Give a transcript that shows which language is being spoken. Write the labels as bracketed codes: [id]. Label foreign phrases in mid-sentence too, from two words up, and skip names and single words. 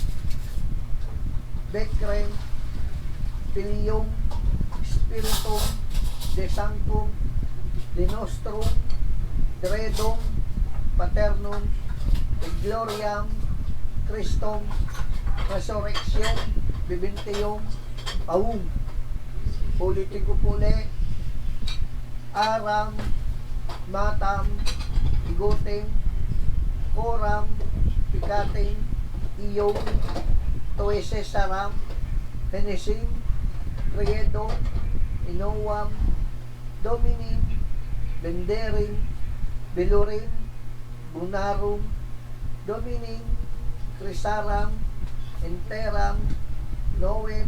[la] becrem, filium, spiritum, de sanctum, de nostrum, credum, paternum, et gloriam, Christum, resurrection, bibintium, aum. [tl] Ulitin ko po ulit. [la] Aram, matam, igotem, Coram, pikatem, iyong, tuwese saram, henesim, credom, inoam, dominim, benderim, belurim, bunarum, dominim, crisaram, enteram, noem,